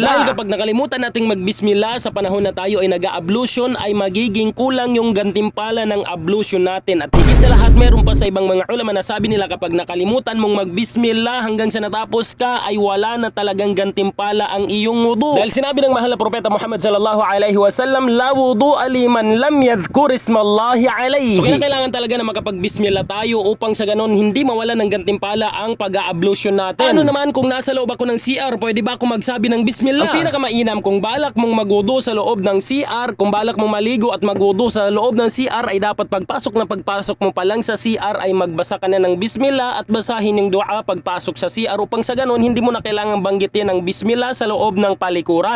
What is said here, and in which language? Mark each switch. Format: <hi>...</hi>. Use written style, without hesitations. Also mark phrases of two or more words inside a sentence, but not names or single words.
<tl>Dahil kapag nakalimutan nating mag-Bismillah sa panahon na tayo ay nag-a-ablution, ay magiging kulang yung gantimpala ng ablution natin. At higit sa lahat, meron pa sa ibang mga ulama na sabi nila kapag nakalimutan mong mag-Bismillah hanggang sa natapos ka, ay wala na talagang gantimpala ang iyong wudu. Dahil sinabi ng mahal na propeta Muhammad</tl> <ar>صلى الله عليه وسلم, لا وضوء لمن لم يذكر اسم الله عليه.</ar> <tl>So kailangan talaga na makapag-Bismillah tayo upang sa ganon hindi mawala ng gantimpala ang pag-a-ablution natin. Ano naman kung nasa loob ako ng CR, pwede ba ako magsabi ng Bismillah? Ang pinakamainam, kung balak mong magudo sa loob ng CR, kung balak mong maligo at magudo sa loob ng CR, ay dapat pagpasok mo pa lang sa CR ay magbasa ka na ng Bismillah at basahin yung dua pagpasok sa CR upang sa ganon hindi mo na kailangang banggitin ng Bismillah sa loob ng palikuran.</tl>